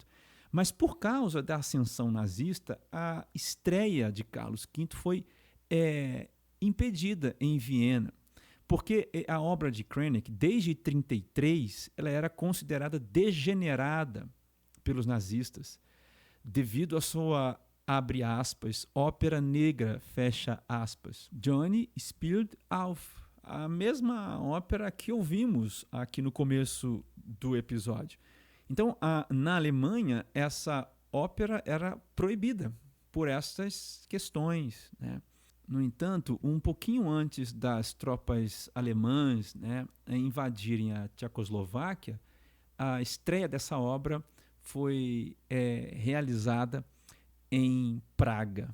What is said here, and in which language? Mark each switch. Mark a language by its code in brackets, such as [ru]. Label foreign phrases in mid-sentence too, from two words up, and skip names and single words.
[pt] Mas por causa da ascensão nazista, a estreia de Carlos V foi impedida em Viena, Porque a obra de Krennek, desde 1933, ela era considerada degenerada pelos nazistas, devido à sua, abre aspas, ópera negra, fecha aspas. Johnny spielt auf, a mesma ópera que ouvimos aqui no começo do episódio. Então, na Alemanha, essa ópera era proibida por essas questões, né? No entanto, um pouquinho antes das tropas alemãs, né, invadirem a Tchecoslováquia, a estreia dessa obra foi realizada em Praga.